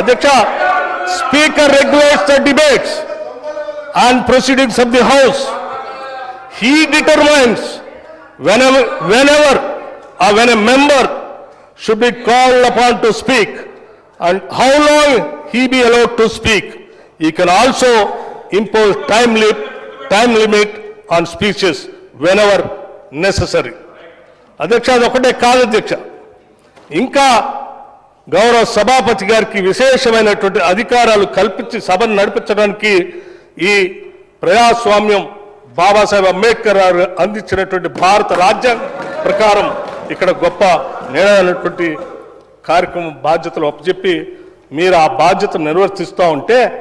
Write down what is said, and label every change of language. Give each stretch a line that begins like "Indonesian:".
English: అధ్యక్ష, speaker regulates the debates and proceedings of the house. He determines whenever or when a member should be called upon to speak and how long he be allowed to speak. He can also impose time limit on speeches whenever necessary.
Telugu: అధ్యక్ష, అది ఒకటే కాదు అధ్యక్ష, ఇంకా గౌరవ సభాపతి గారికి విశేషమైనటువంటి అధికారాలు కల్పించి సభను నడిపించడానికి ఈ ప్రజాస్వామ్యం బాబాసాహెబ్ అంబేద్కర్ గారు అందించినటువంటి భారత రాజ్యాంగం ప్రకారం ఇక్కడ గొప్ప నిర్ణయమైనటువంటి కార్యక్రమం బాధ్యతలు అప్పచెప్పి మీరు ఆ బాధ్యతను నిర్వర్తిస్తూ ఉంటే